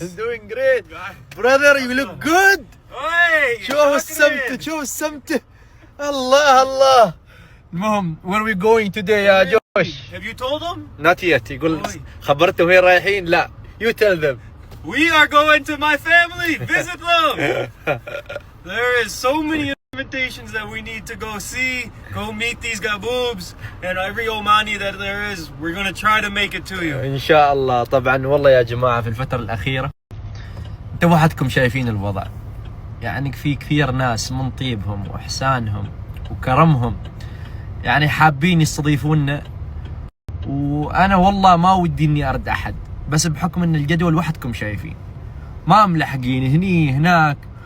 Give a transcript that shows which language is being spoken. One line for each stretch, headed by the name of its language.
English: Doing great brother, you look good. Hey,
Arabic: شوف السمت، شوف السمت. الله الله. المهم
English: where are we going today
Arabic: يا جوش؟
English: Have you told them? not yet.
Arabic: يقول خبرته وين رايحين؟ لا
English: you tell them. We are going to my family. Visit them. There is so many invitations that we need to go see, go meet these gaboobs, and every Omani that there is, we're going to try to make it to you.
Arabic: إن شاء الله. طبعا والله يا جماعة في الفترة الأخيرة انتم وحدكم شايفين الوضع، يعني في كثير ناس من طيبهم وإحسانهم وكرمهم يعني حابين يستضيفونا، وأنا والله ما ودي إني أرد أحد، بس بحكم إن الجدول وحدكم شايفين ما ملحقين هني هناك.